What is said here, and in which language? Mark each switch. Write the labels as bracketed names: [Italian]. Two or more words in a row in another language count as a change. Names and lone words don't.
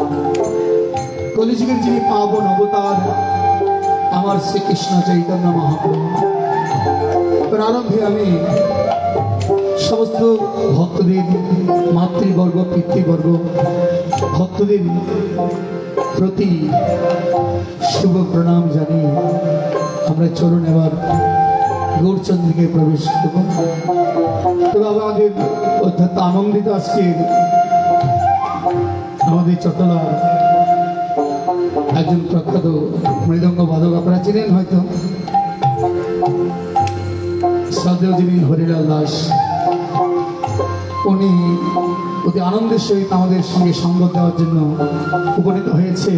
[Bangla] কলিযুগের যিনি পাবন অবতার আমার শ্রীকৃষ্ণ চৈতন্য মহাপ্রভু প্রারম্ভে আমি সমস্ত ভক্তদের মাতৃবর্গ পিতৃবর্গ ভক্তদের প্রতি শুভ প্রণাম জানিয়ে আমরা চলুন এবার গৌরচন্দ্রিকায় প্রবেশ করব। তো আমাদের অত্যন্ত আনন্দিত আজকে আমাদের চট্টলার একজন প্রখ্যাত মৃদঙ্গ বাদক আপনারা চিনেন হয়তো, শ্রদ্ধেয় যিনি হরিলাল দাস, উনি অতি আনন্দের সহিত আমাদের সঙ্গে সঙ্গ দেওয়ার জন্য উপনীত হয়েছে।